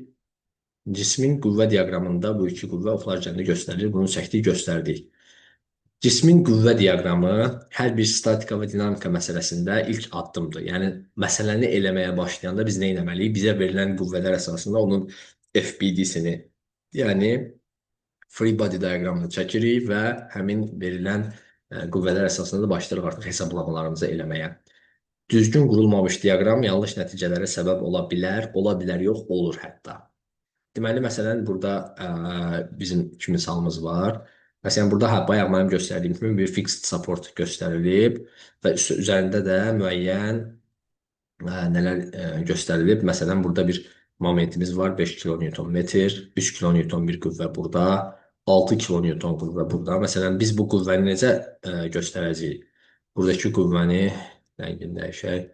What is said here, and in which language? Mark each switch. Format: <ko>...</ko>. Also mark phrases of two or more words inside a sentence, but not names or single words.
<az>Cismin qüvvə diaqramında bu iki qüvvə oxlar üzərində göstərilir. Bunu çəkdik, göstərdik. Cismin qüvvə diaqramı hər bir statika və dinamika məsələsində ilk addımdır. Yəni, məsələni eləməyə başlayanda biz nə etməliyik? Bizə verilən qüvvələr əsasında onun FBD-sini, yəni</az> <en>free body</en> <az>diaqramını çəkirik və həmin verilən qüvvələr əsasında da başlayırıq artıq hesablamalarımızı eləməyə. Düzgün qurulmamış diaqram yanlış nəticələrə səbəb ola bilər yox, olur hətta. Deməli, məsələn, burada bizim iki misalımız var. Məsələn, burada bayaq mənim göstərdiyim kimi bir</az> <en>fixed support</en> <az>göstərilib və üzərində də müəyyən nələr göstərilib. Məsələn, burada bir momentimiz var, 5 kN metr, 3 kN bir qüvvə burada, 6 kN qüvvə burada. Məsələn, biz bu qüvvəni necə göstərəcəyik? Buradakı qüvvəni, rəngini dəyişək.</az>